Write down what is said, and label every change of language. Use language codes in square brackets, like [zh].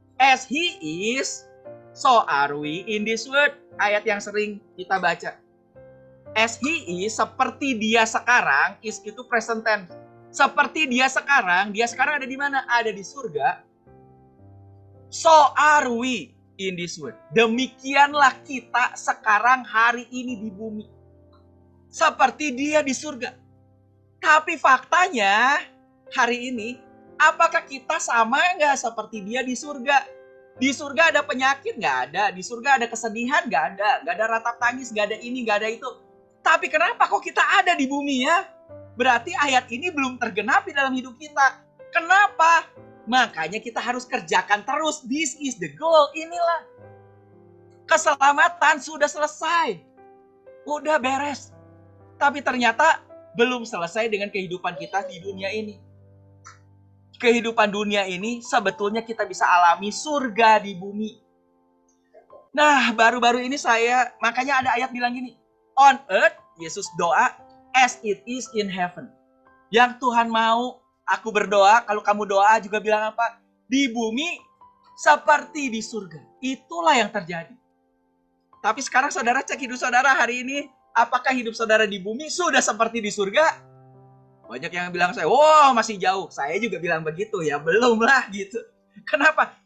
[en] As he is, so are we in this world. [id] Ayat yang sering kita baca. [en] As he is, [id] seperti dia sekarang, [en] is itu present tense. [id] Seperti dia sekarang ada di mana? Ada di surga. [en] So are we in this world. [id] Demikianlah kita sekarang hari ini di bumi. Seperti dia di surga. Tapi faktanya hari ini, apakah kita sama nggak seperti dia di surga? Di surga ada penyakit? Nggak ada. Di surga ada kesedihan? Nggak ada. Nggak ada ratap tangis, nggak ada ini, nggak ada itu. Tapi kenapa kok kita ada di bumi ya? Berarti ayat ini belum tergenapi dalam hidup kita. Kenapa? Makanya kita harus kerjakan terus. [en] This is the goal. [id] Inilah. Keselamatan sudah selesai. Udah beres. Tapi ternyata belum selesai dengan kehidupan kita di dunia ini. Kehidupan dunia ini sebetulnya kita bisa alami surga di bumi. Nah, baru-baru ini makanya ada ayat bilang gini. [en] On earth, [id] Yesus doa, [en] as it is in heaven. [id] Yang Tuhan mau, aku berdoa, kalau kamu doa juga bilang apa? Di bumi seperti di surga. Itulah yang terjadi. Tapi sekarang saudara cek hidup saudara hari ini. Apakah hidup saudara di bumi sudah seperti di surga? Banyak yang bilang wow masih jauh. Saya juga bilang begitu ya, belum lah gitu. Kenapa?